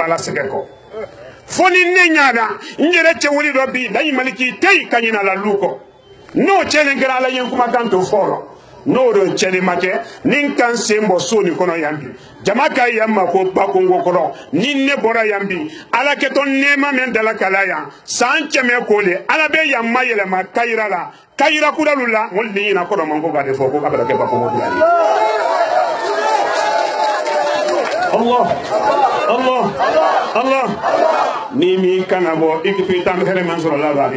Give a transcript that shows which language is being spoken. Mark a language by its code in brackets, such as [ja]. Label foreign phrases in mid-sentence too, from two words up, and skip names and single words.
[bm] la sɛgɛ kɔ fo ni ne ɲaada n yɛrɛ cɛwuli dɔ bi layi maliki tɛ ka ɲina la lu kɔ n'o cɛnni kɛra ala ye kumakan to fɔlɔ n'o don cɛnni ma kɛ ni kan sen bɔ so nin kɔnɔ yan bi jama ka yan ma ko bakongo kɔrɔ ni ne bɔra yan bi ala kɛtɔ nɛɛma min dala kala yan san kɛmɛ kole ala bɛ yan ma yɛlɛma kayira la kayira kuralu la olu de ɲina kɔrɔ man ko k'a de fɔ ko k'a bɛ kɛ bakongo kura ye Allah Allah Allah ni mi kana bɔ i k'i tan hɛrɛ man sɔrɔ la b'a di